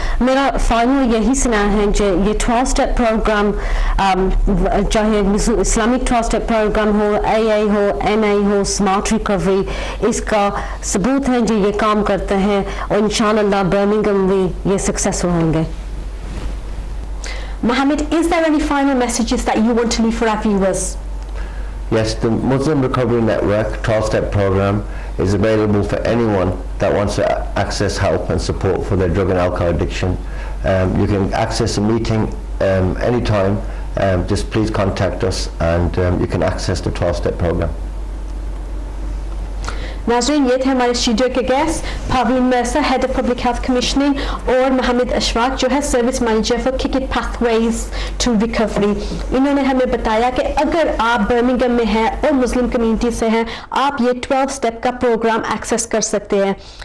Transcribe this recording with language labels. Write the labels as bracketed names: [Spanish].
[Hindi] मेरा फाइनल यही सुना है जो ये 12 स्टेप प्रोग्राम, चाहे इस्लामिक 12 स्टेप प्रोग्राम हो, AA हो, MA हो, स्मार्ट रिकवरी, इसका सबूत है जो ये काम करते हैं, और इंशाअल्लाह बर्मिंघम भी ये सक्सेसफुल होंगे. [English] Mohammed, is there any final messages that you want to leave for our viewers? Yes, the Muslim Recovery Network 12-step program is available for anyone that wants to access help and support for their drug and alcohol addiction. You can access a meeting anytime. Just please contact us, and you can access the 12-step program. [Hindi] नाज़रीन, ये थे हमारे studio के guest, Parveen Mirza, head of public health commissioning, और मोहम्मद अशफाक जो है service manager for kick it pathways to recovery. इन्होंने हमें बताया कि अगर आप बर्मिंघम में हैं और मुस्लिम कम्युनिटी से हैं, आप ये 12 स्टेप का प्रोग्राम एक्सेस कर सकते हैं.